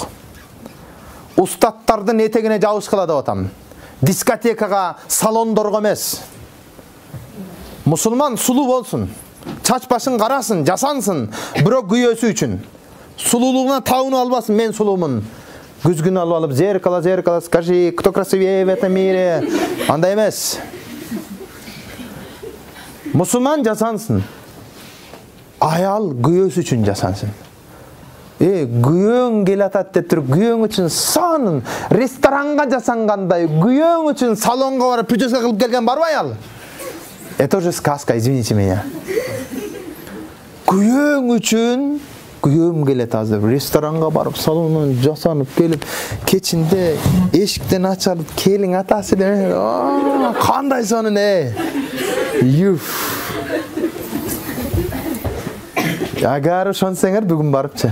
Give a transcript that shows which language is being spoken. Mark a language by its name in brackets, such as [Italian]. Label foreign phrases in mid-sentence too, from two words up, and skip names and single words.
[Kyrgyz] Устаттардын этегине жабышкыла деп атам. Дискотекага, салондорго эмес. Мусулман сулуу болсун. Чач башын карасын, жасансын, бирок күйөөсү үчүн. Сулуулугуна табынып албасын, мен сулуумун. Күзгүн алып, [Russian] зеркало, скажи, кто красивее в этом мире? [Kyrgyz] Андай эмес. Мусулман жасансын. Аял күйөөсү үчүн жасансын. Күйөөң келатат деп туруп, күйөөң үчүн сонун ресторанга жасангандай, күйөөң үчүн салонго барып прическа кылып келген барбы аял? [Russian] Это уже сказка, извините меня. [Kyrgyz] Күйөөң үчүн күйөөм келет азыр ресторанга барып салонун жасанып келип кечинде эшиктен ачылып келиң атасы деп кандай сонун Агар ошонсеңер бүгүн барыпчы.